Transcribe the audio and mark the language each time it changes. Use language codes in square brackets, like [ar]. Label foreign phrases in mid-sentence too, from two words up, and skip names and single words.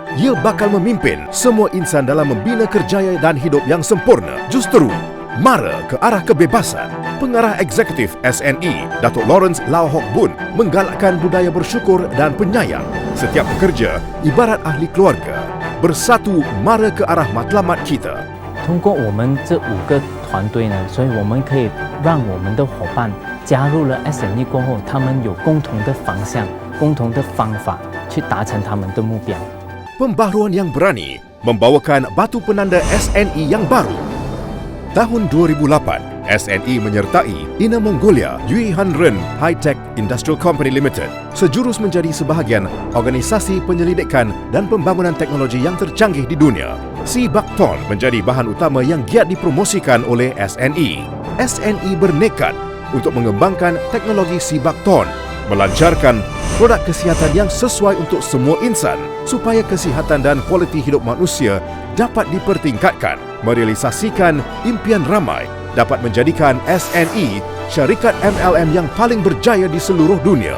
[ms] Ia bakal memimpin semua insan dalam membina kerjaya dan hidup yang sempurna. Justeru, mara ke arah kebebasan. Pengarah eksekutif SNE, Datuk Lawrence Lau Hock Boon, menggalakkan budaya bersyukur dan penyayang. Setiap pekerja ibarat ahli keluarga. Bersatu mara ke arah matlamat kita. [zh] 通过我们这5个团队呢，所以我们可以让我们的伙伴加入了 SNE 过后，他们有共同的方向、共同的方法去达成他们的目标。 [ms] Pembaharuan yang berani membawakan batu penanda SNE yang baru. Tahun 2008, SNE menyertai Ina Mongolia Yui Han Ren High Tech Industrial Company Limited sejurus menjadi sebahagian organisasi penyelidikan dan pembangunan teknologi yang tercanggih di dunia. Sibakton menjadi bahan utama yang giat dipromosikan oleh SNE. SNE bernekat untuk mengembangkan teknologi Sibakton, melancarkan produk kesihatan yang sesuai untuk semua insan supaya kesihatan dan kualiti hidup manusia dapat dipertingkatkan, merealisasikan impian ramai, dapat menjadikan SNE syarikat MLM yang paling berjaya di seluruh dunia.